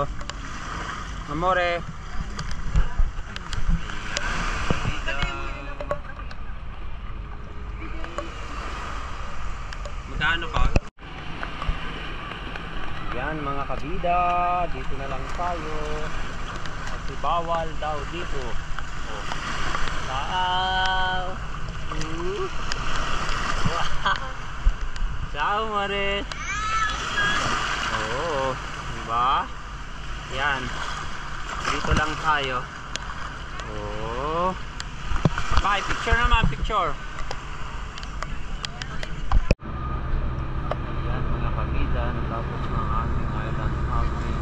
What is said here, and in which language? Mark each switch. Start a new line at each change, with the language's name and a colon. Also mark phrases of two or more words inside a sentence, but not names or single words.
Filipino: Amore. Magkano pa? Yan mga kabida, dito na lang tayo. Kasi bawal daw dito. Oh.
Italian: Ciao. Wow. Ciao Mare.
Filipino: Oo, diba? Yan. Dito lang tayo. Oh. Bye, picture naman, picture. Natapos ng aming island hopping.